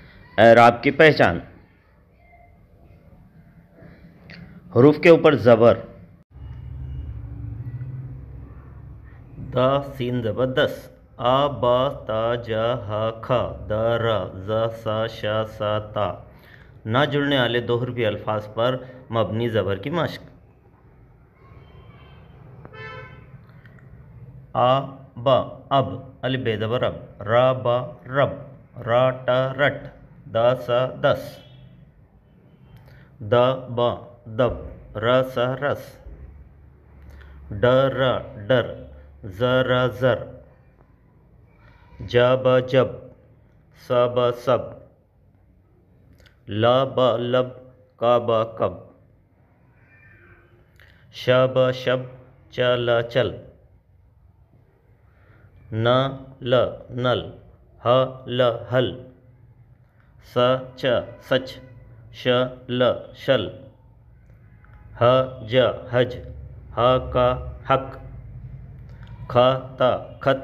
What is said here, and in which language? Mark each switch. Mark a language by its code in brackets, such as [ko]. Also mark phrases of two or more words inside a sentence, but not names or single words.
[ur] اعراب کی پہچان۔ حروف کے اوپر زبر. د سین زبر دس. آ با تا جا حا خا د ر ز سا شا صا طا. نہ جڑنے والے دو حروفی الفاظ پر مبنی زبر کی مشق. آ ب اب الف بے زبر اب. را ب رب۔ را ٹ رٹ۔ د س دس. د ب دب۔ ر س رس. ڈ ر ڈر۔ ج ر جر. ج ب جب۔ س ب سب. ل ب لب۔ ک ب کب. ش ب شب۔ چ ل چل. ن ل نل. ح ل حل۔ س چ سچ. ش ل شل۔ ح ج حج. ح ق حق۔ خ ط خط.